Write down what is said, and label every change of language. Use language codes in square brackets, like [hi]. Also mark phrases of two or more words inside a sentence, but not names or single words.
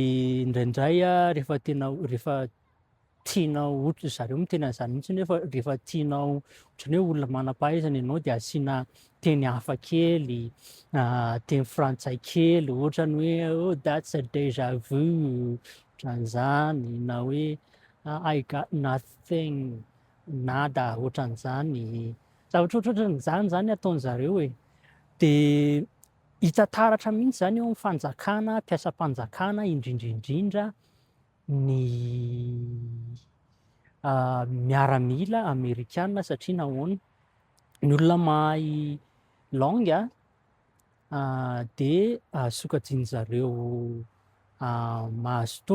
[mg] indraindray rehefa tianao ohatra zareo miteny an'zany mihitsiny hoe rehefa tianao ohatran'ny hoe olona manam-pahaizana ianao de asiana teny hafa kely, teny frantsay kely ohatrany hoe [en] oh that's a déjà vu, [mg] ohatran'izany na hoe [en] I got nothing, nada [mg] ohatran'izany, zavatra ohatrohatran'izany zany ataon'zareo e. De hita taratra mihitsy zany eo am'fanjakana, mpiasam-panjakana indrindraindrindra ny miaramila amerikana satria nahoana ny olona mahay [fr] langue de [mg] sokajian-jareo mahazo